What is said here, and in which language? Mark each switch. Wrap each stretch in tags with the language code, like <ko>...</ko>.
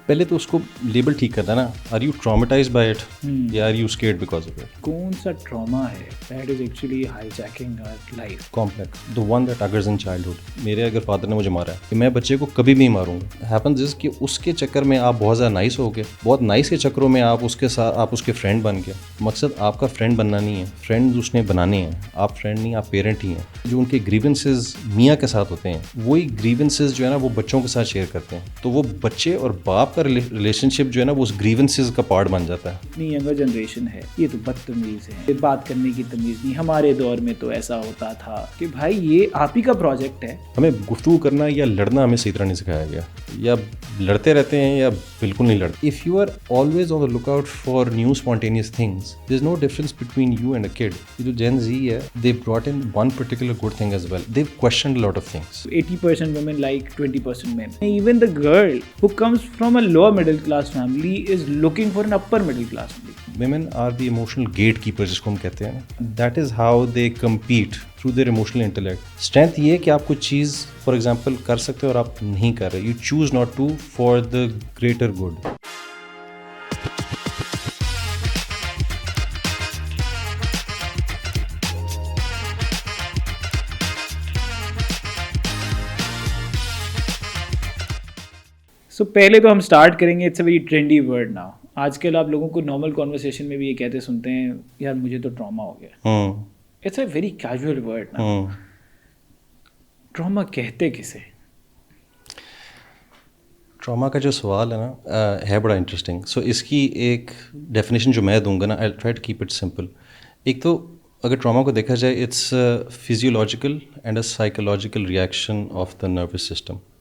<ur>پہلے تو اس کو لیبل ٹھیک کرنا نا.</ur> <en>Are you traumatized by it یا are you scared because of it? کون سا trauma ہے that is actually hijacking our life? Complex the one that occurs in childhood.</en> <ur>میرے اگر فادر نے مجھے مارا ہے کہ میں بچے کو کبھی بھی نہیں ماروں گا.</ur> <en>happens is</en> <ur>کہ اس کے چکر میں آپ بہت زیادہ نائس ہو گئے, بہت نائس کے چکروں میں آپ اس کے ساتھ آپ اس کے فرینڈ بن گئے. مقصد آپ کا فرینڈ بننا نہیں ہے, فرینڈز اس نے بنانے ہیں. آپ فرینڈ نہیں, آپ پیرنٹ ہی ہیں. جو ان کے گریونسز میاں کے ساتھ ہوتے ہیں وہی گریونسز جو ہے نا وہ بچوں کے ساتھ شیئر کرتے ہیں. تو وہ بچے اور باپ کا ریلیشن شپ جو ہے نا وہ اس گریونسز کا پارٹ بن جاتا ہے. اتنی ینگر جنریشن ہے یہ تو بدتمیز ہے, بات کرنے کی تمیز نہیں. ہمارے دور میں تو ایسا ہوتا تھا کہ بھائی یہ آپ ہی کا پروجیکٹ ہے. ہمیں گفتگو کرنا یا لڑنا ہمیں صحیح طرح نہیں سکھایا گیا, یا لڑتے رہتے ہیں یا بالکل نہیں لڑتے.</ur> <en>If you are always on the look out for new spontaneous things there is no difference between you and a kid.</en> <ur>یہ جو جین زی ہے</ur> <en>They brought in one particular good thing as well. They questioned lot of things. 80% women like 20% men. Even the girl who comes from a lower middle class family is looking for an upper middle class family. Women are the emotional gatekeepers</en> <ur>جس کو ہم کہتے ہیں.</ur> <en>That is how they compete through their emotional intellect.</en> <ur>Strength یہ ہے کہ آپ کوئی چیز فار ایگزامپل کر سکتے ہو اور آپ نہیں کر رہے.</ur> <en>You choose not to for the greater good.</en> <ur>سو پہلے تو ہم اسٹارٹ کریں گے,</ur> <en>It's a very trendy word now.</en> <ur>آج کل آپ لوگوں کو نارمل کانورسیشن میں بھی یہ کہتے سنتے ہیں یار مجھے تو ٹراما ہو گیا.</ur> <en>It's a very casual word now.</en> <ur>Trauma کہتے کسے؟ ٹراما کا جو سوال ہے نا ہے بڑا انٹرسٹنگ. سو اس کی ایک ڈیفینیشن جو میں دوں گا نا,</ur> <en>I try to keep it simple.</en> <ur>ایک تو اگر ٹراما کو دیکھا جائے</ur> <en>It's physiological and a psychological reaction of the nervous system.</en>